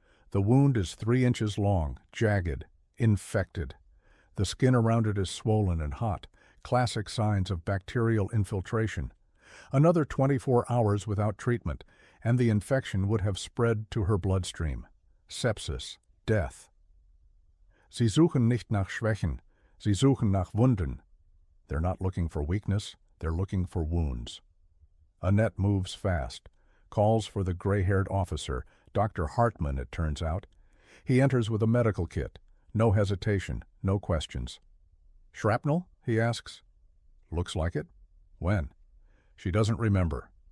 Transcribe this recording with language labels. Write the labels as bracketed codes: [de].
[en] The wound is 3 inches long, jagged, infected. The skin around it is swollen and hot, classic signs of bacterial infiltration. Another 24 hours without treatment, and the infection would have spread to her bloodstream. Sepsis, death. [de] Sie suchen nicht nach Schwächen, sie suchen nach Wunden. [en] They're not looking for weakness, they're looking for wounds. Annette moves fast, calls for the gray-haired officer, Dr. Hartmann, it turns out. He enters with a medical kit. No hesitation, no questions. Shrapnel? He asks. Looks like it. When? She doesn't remember.